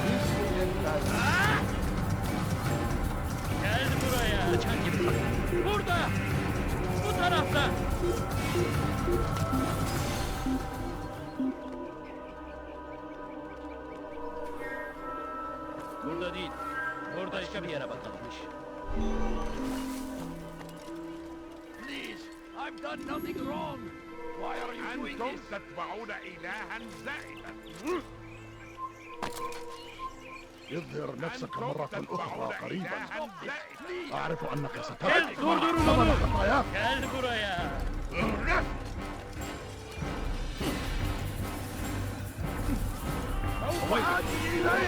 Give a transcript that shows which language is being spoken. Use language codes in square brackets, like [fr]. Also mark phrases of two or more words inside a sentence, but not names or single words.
[tr] Gel buraya. Çan gibi. Burada. Bu tarafta. Burada değil. Burada başka bir yere bakalımmış. [en] Please, I've done nothing wrong. Why are you doing this? [ar] تتبعون إلها زائدا. اظهر نفسك مرة أخرى قريبا. أعرف أنك سترى ثمن خطاياك. [tr] Gel buraya. [ar] وعاد إليه.